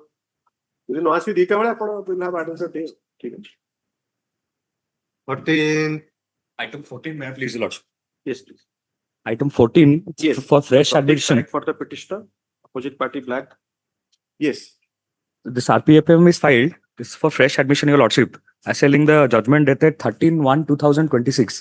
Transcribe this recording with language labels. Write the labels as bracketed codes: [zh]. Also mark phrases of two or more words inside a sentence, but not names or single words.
[or] ଯଦି ନ ଆସିବି ଦିଟା ବେଳେ ଆପଣ [en] will have answer day. [or] ଠିକ ଅଛି [en] 14. Item 14, may I please, Lordship? yes please Item 14, Yes. for fresh Topic addition, correct for the petitioner opposite party black yes this RPFM is filed. This is for fresh admission, Your Lordship, assailing the judgment dated 13/1/2026,